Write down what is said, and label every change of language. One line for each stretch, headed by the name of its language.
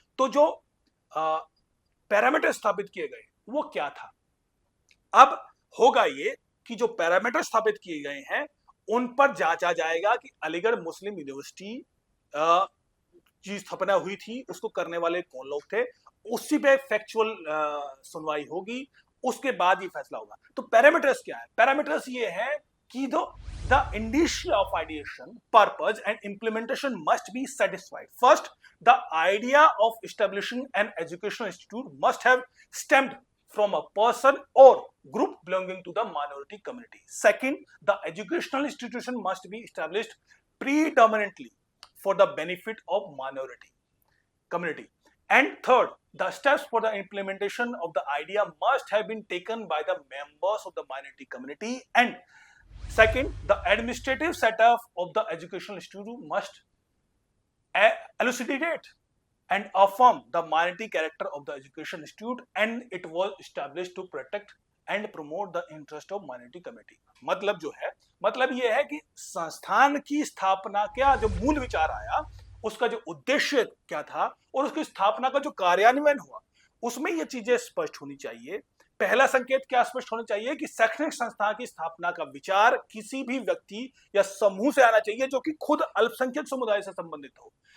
Hindi: तो जो पैरामीटर स्थापित किए गए वो क्या था? अब होगा ये कि जो पैरामीटर स्थापित किए गए हैं उन पर जांचा जाएगा कि अलीगढ़ मुस्लिम यूनिवर्सिटी की स्थापना हुई थी उसको करने वाले कौन लोग थे, उसी पे फैक्चुअल सुनवाई होगी, उसके बाद ये फैसला होगा। तो पैरामीटर्स क्या है?
English: Parameters ये है कि the indicia of ideation, purpose and implementation must be satisfied. First, the idea of establishing an educational institute must have stemmed from a person or group belonging to the minority community. Second, the educational institution must be established predominantly for the benefit of minority community. And third, the steps for the implementation of the idea must have been taken by the members of the minority community. And second, the administrative setup of the educational institute must elucidate and affirm the minority character of the education institute, and it was established to protect and promote the interest of minority community.
Hindi: मतलब जो है, मतलब ये है कि संस्थान की स्थापना क्या जो मूल विचार आया, उसका जो उद्देश्य क्या था और उसकी स्थापना का जो कार्यान्वयन हुआ, उसमें ये चीजें स्पष्ट होनी चाहिए। पहला संकेत क्या स्पष्ट होना चाहिए कि शैक्षणिक संस्था की स्थापना का विचार किसी भी व्यक्ति या समूह से आना चाहिए जो कि खुद अल्पसंख्यक समुदाय से संबंधित हो।